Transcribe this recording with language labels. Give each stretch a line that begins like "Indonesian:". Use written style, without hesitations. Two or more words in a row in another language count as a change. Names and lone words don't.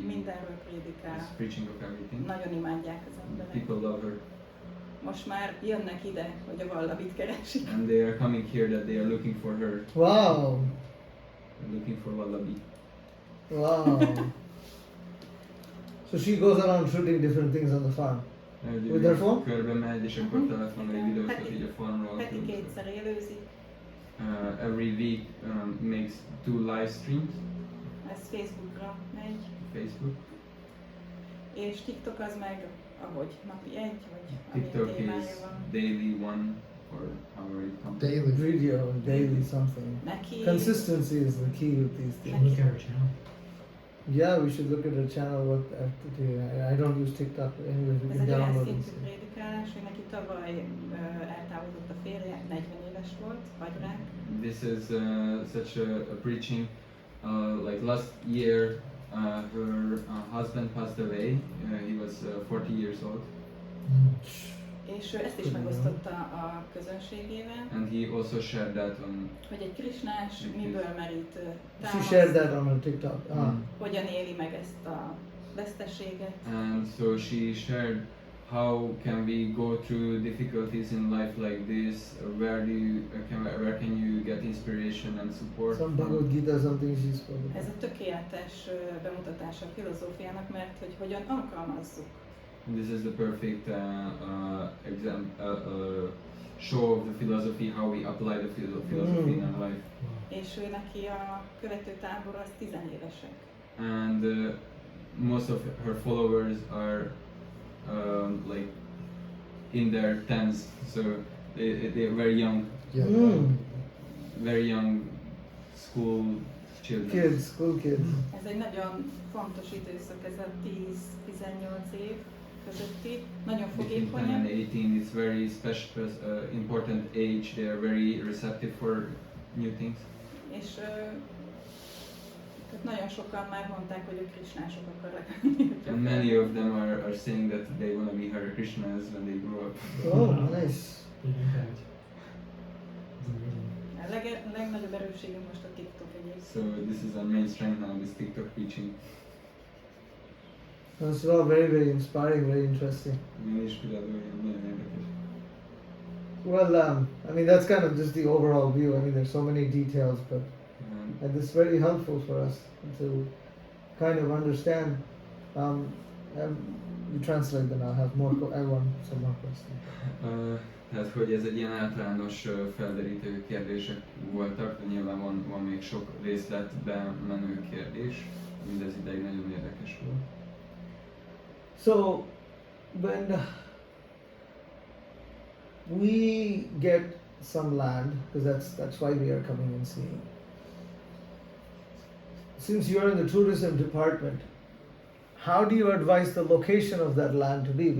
Hungarian: mindenről prédikál.
English: is preaching of everything.
Hungarian: Nagyon imádják az emberek.
English: People love her,
Hungarian: Most már jönnek ide, hogy a vallabit keresik.
English: and they are coming here that they are looking for her, Wow. they're looking for Wallaby. Wow. So she goes around shooting different things on the farm. With her phone?
Hungarian: Körbe megy, és akkor Mhm. telefonra Igen. videóztat Heti- így a farmról. Heti kétszer élőzik,
English: Every week makes 2 live streams
Hungarian: ez Facebookra megy,
English: Facebook.
Hungarian: és TikTok az meg, ahogy napi egy, vagy amilyen
English: TikTok is
Hungarian: témája van.
English: daily one, or however it comes. Daily. Video, daily something.
Hungarian: Neki
English: Consistency is the key with these things. Look at her channel. Yeah, we should look at her channel. I don't use TikTok, but anyways, we
Hungarian: ez
English: can
Hungarian: egy olyan
English: download it.
Hungarian: szintű prédikálás, hogy neki tavaly eltávozott a férje, 40 éves volt, agyrák,
English: This is such a preaching. Like last year, her husband passed away. He was 40 years old,
Hungarian: És ő ezt is megosztotta a közönségével,
English: And he also shared that on
Hungarian: hogy egy krisnás miből merít
English: She shared
Hungarian: támaszt,
English: that on her TikTok. Ah.
Hungarian: hogyan éli meg ezt a veszteséget.
English: and so she shared how can we go through difficulties in life like this, where can you get inspiration and support Some from? Bhagavad Gita, something she spoke
Hungarian: Ez
English: about.
Hungarian: a tökéletes bemutatása a filozófiának, mert hogy hogyan alkalmazzuk.
English: This is the perfect show of the philosophy, how we apply the philosophy in our life.
Hungarian: És ő neki a követő tábor az 10 évesek.
English: And most of her followers are like in their tens, so they're very young, Yeah. very young school children. Kids, school kids.
Hungarian: Ez egy nagyon fontos időszak, ez a 10-18 év közötti. Nagyon
English: Between 10
Hungarian: fogékonyak.
English: and 18, it's very special, important age. They are very receptive for new things.
Hungarian: És tehát nagyon sokan már mondták, hogy ők krisnások akarnak lenni.
English: And many of them are saying that they want to be Hare Krishnas when they grow up. Oh, nice. Big impact. It's amazing.
Hungarian: A legnagyobb erősségünk most a TikTok egyébként.
English: So this is our main strength now, this TikTok preaching. That's all very, very inspiring, very interesting.
Hungarian: Nagyon inspiráló, nagyon érdekes.
English: Well, I mean, that's kind of just the overall view. I mean, there's so many details, but and it's very helpful for us to kind of understand. You translate them. I'll have more. I want some more questions.
Hungarian: Tehát, hogy ez egy ilyen általános felderítő kérdések voltak, de nyilván van még sok részletbe menő kérdés, mindez ideig nagyon érdekes volt.
English: So, when we get some land, because that's why we are coming and seeing. Since you're in the tourism department, how do you advise the location of that land to be?